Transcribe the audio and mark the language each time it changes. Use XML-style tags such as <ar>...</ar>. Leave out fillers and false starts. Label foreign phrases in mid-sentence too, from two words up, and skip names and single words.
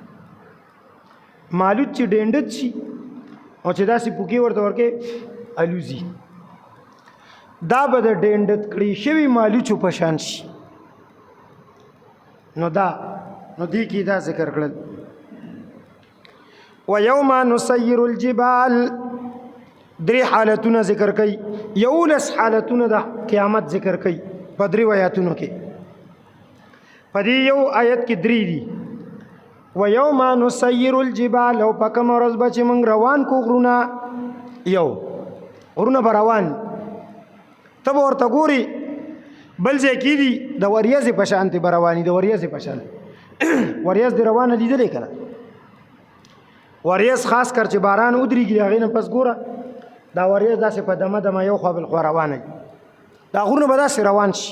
<ps>مالوچ چې ډینډت شي او چې داسې پوکې ورته ورکې الوزي، دا به د ډینډت کړي شوي مالوچو په شان شي. نو دې کې دا ذکر کړل</ps> <ar>ويوم نسير الجبال،</ar> <ps>درې حالتونه ذکر کوي، 11 حالتونه د قیامت ذکر کوي په درې آیاتونو کې. په دې یو آیت کې درې دي</ps> <ar>ويوم نسير الجبال،</ar> <ps>او په کوم ورځ به چې موږ روان کو غرونه، یو غرونه به روان ته به ورته ګوري بل ځای کې دي د وریځې په شانتې به رواني، د وریځې په شان وریځ دې روانه لیدلې که نه؟ وریځ خاص کر چې باران ودرېږي د هغې نه پس ګوره دا وریځ داسې په دمه دمه یو خوا بل خوا روانه وي، دا غرونه به داسې روان شي.</ps>